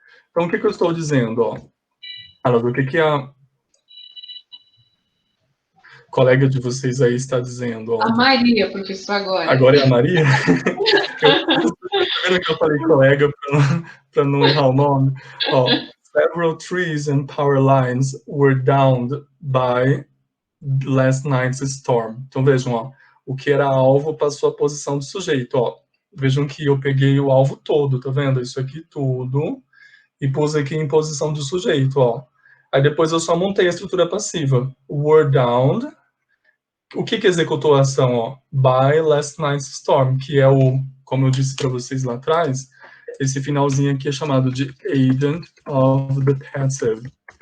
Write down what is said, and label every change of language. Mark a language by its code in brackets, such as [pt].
[pt] Então, o que eu estou dizendo, ó? O que a colega de vocês aí está dizendo? A Maria, professor, agora. Agora é a Maria? Eu falei colega para não errar o nome. [en] Several trees and power lines were downed by last night's storm. [pt] Então, vejam, o que era alvo passou a posição de sujeito, Vejam que eu peguei o alvo todo, tá vendo? Isso aqui tudo, e pus aqui em posição de sujeito, Aí depois eu só montei a estrutura passiva. Were downed. O que executou a ação, By last night's storm, que é como eu disse para vocês lá atrás, esse finalzinho aqui é chamado de agent of the passive.